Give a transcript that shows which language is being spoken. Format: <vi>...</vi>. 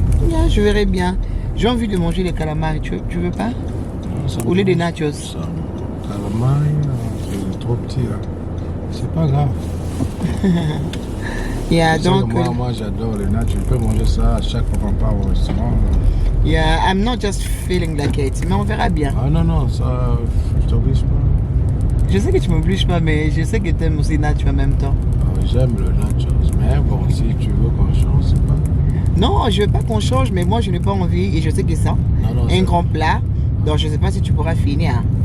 <fr>Yeah, je verrai bien. J'ai envie de manger les calamars. Tu veux pas? Ou les nachos? Ça. Calamari, c'est trop petit là. C'est pas grave. Yeah, donc. Moi j'adore les nachos. Je peux manger ça à chaque fois qu'on part au restaurant.</fr> <en>Yeah, I'm not just feeling like it.</en> <fr>Mais on verra bien. Ah non, ça, je t'oblige pas. Je sais que tu m'obliges pas, mais je sais que tu aimes aussi nachos en même temps. J'aime le nachos, mais bon, si tu veux qu'on change, c'est pas. Non, je veux pas qu'on change, mais moi je n'ai pas envie et je sais que ça. Un grand plat. Donc je sais pas si tu pourras finir.</fr>